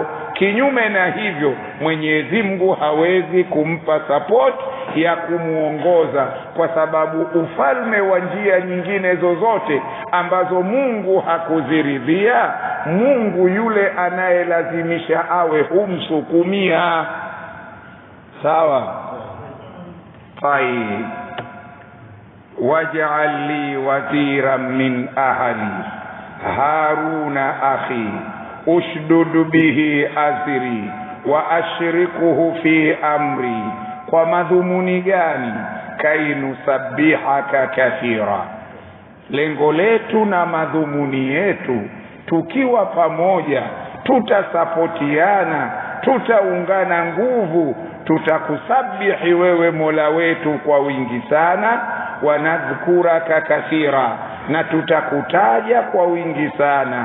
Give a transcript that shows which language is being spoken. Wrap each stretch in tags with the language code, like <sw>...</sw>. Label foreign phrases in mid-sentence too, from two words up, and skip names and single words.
<sw>Kinyume na hivyo, Mwenyezi Mungu hawezi kumpa support ya kumuongoza, kwa sababu ufalme wa njia nyingine zozote ambazo Mungu hakuziridhia, Mungu yule anayelazimisha awe humsukumia. Sawa? Tayyib.</sw> <ar>واجعل لي وزيرا من أهلي هارون أخي اشدد به أزري وأشركه في أمري.</ar> <sw>Kwa madhumuni gani?</sw> <ar>كي نسبحك كثيرا.</ar> <sw>Lengo letu na madhumuni yetu, tukiwa pamoja tutasapotiana, tutaungana nguvu, tutakusabihi wewe Mola wetu kwa wingi sana,</sw> <ar>ونذكرك كثيرا,</ar> <sw>na tutakutaja kwa wingi sana.</sw>